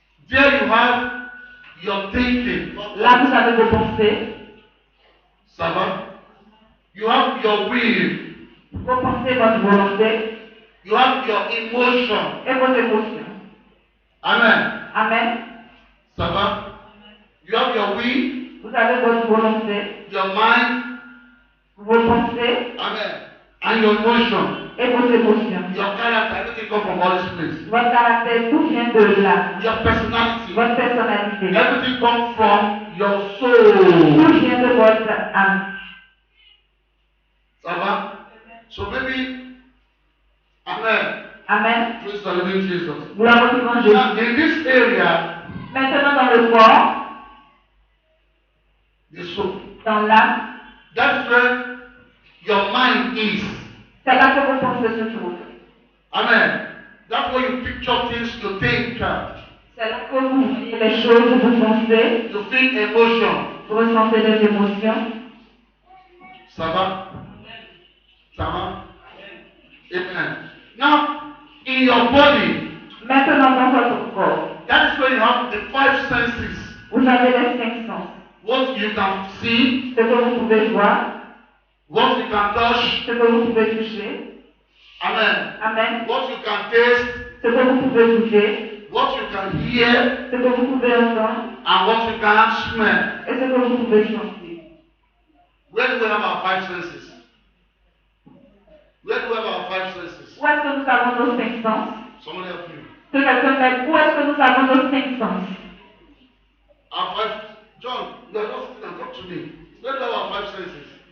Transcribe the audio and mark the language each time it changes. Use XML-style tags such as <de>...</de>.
<en>There you have your thinking.</en> <fr>là vous avez vos pensées, Ça va?</fr> <en>You have your will.</en> <fr>vos pensées, votre volonté</fr> <en>You have your emotion.</en> <fr>et vos émotions.</fr> <en>Amen.</en> <fr>Amen. Ça va?</fr> <en>You have your will,</en> <fr>Vous avez votre volonté,</fr> <en>your mind,</en> <fr>vos pensées</fr> <en>amen, and your emotion,</en> <fr>et vos émotions.</fr> <en>your character, everything comes from all this place.</en> <fr>Votre caractère, tout vient de là.</fr> <en>Your personality,</en> <fr>Votre personnalité,</fr> <en>everything comes from your soul.</en> <fr>tout vient de votre âme. Ça va?</fr> <en>So maybe Amen.</en> <fr>Amen.</fr> <en>Praise the living Jesus.</en> <fr>Gloire au vivant Jésus.</fr> <en>Now, in this area,</en> <fr>Maintenant dans le corps,</fr> <en>the soul,</en> <fr>dans l'âme,</fr> <en>that's where your mind is.</en> <fr>c'est là que vos pensées se trouvent.</fr> <en>Amen. That's where you picture things, you think,</en> <fr>C'est là que vous voyez les choses, vous pensez,</fr> <en>you feel emotion.</en> <fr>vous ressentez des émotions. Ça va? Ça va? Amen.</fr> <en>Now, in your body,</en> <fr>Maintenant dans votre corps,</fr> <en>that is where you have the 5 senses.</en> <fr>vous avez les 5 sens.</fr> <en>What you can see,</en> <fr>Ce que vous pouvez voir,</fr> <en>what you can touch.</en> <fr>ce que vous pouvez toucher.</fr> <en>Amen.</en> <fr>Amen.</fr> <en>What you can taste,</en> <fr>Ce que vous pouvez goûter,</fr> <en>what you can hear,</en> <fr>ce que vous pouvez entendre</fr> <en>and what you can smell.</en> <fr>et ce que vous pouvez sentir.</fr> <en>Where do we have our 5 senses? Where do we have our 5 senses?</en> <fr>Où est-ce que nous avons nos 5 sens?</fr> <en>Someone help me.</en> <fr>Que quelqu'un m'aide. Où est-ce que nous avons nos 5 sens?</fr> <en>Our 5, John, you are not sitting and talk to me. Where do we have our 5 senses?</en>